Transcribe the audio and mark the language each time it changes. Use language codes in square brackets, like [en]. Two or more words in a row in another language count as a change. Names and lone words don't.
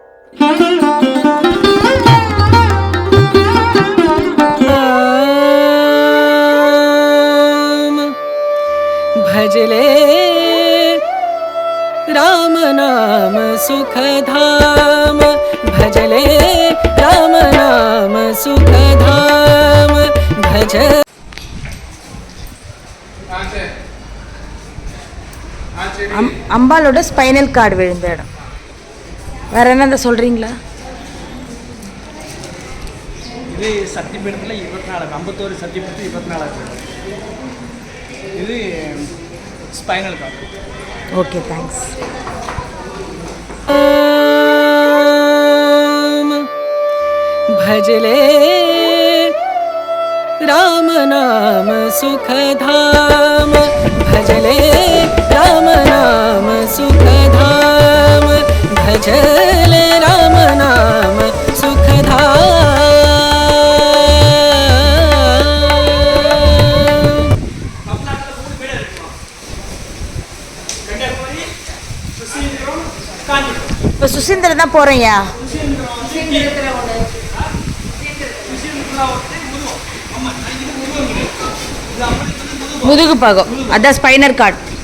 [hi] भजले राम नाम सुखधाम, भजले राम नाम सुखधाम भज. [ta] அம்பாலோட [en] spinal cord [ta] விழுந்த இடம். வேற என்ன சொல்றீங்களா? இது சக்தி பீடத்தில் 24 51 சக்தி பீடத்தில் 24 இது [en] spinal cord. okay, thanks. [hi] भजले राम नाम सुखधाम, भजले राम नाम सुखधाम, भजले राम नाम सुखधाम. [ta] இப்போ சுசீந்திரம் தான் போகிறேன்யா. முதுகு பாகம், அதான் [en] spinal cord.